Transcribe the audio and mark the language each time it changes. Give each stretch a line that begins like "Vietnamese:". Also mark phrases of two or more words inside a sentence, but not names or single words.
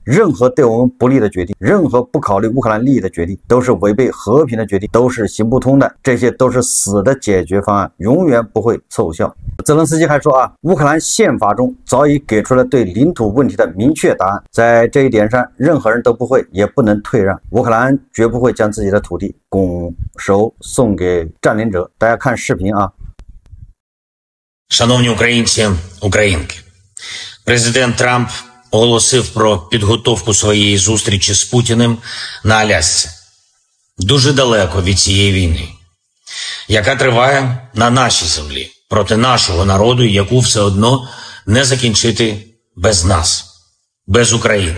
Chinese: 任何对我们不利的决定，任何不考虑乌克兰利益的决定，都是违背和平的决定，都是行不通的，这些都是死的解决方案，永远不会奏效。泽连斯基还说啊，乌克兰宪法中早已给出了对领土问题的明确答案，在这一点上，任何人都不会也不能退让。乌克兰绝不会将自己的土地拱手送给占领者。大家看视频啊。
Ukrainian: Шановні українці, українки, президент Трамп оголосив про підготовку своєї зустрічі з Путіним на Алясці. Дуже далеко від цієї війни, яка триває на нашій землі, проти нашого народу, яку все одно не закінчити без нас, без України.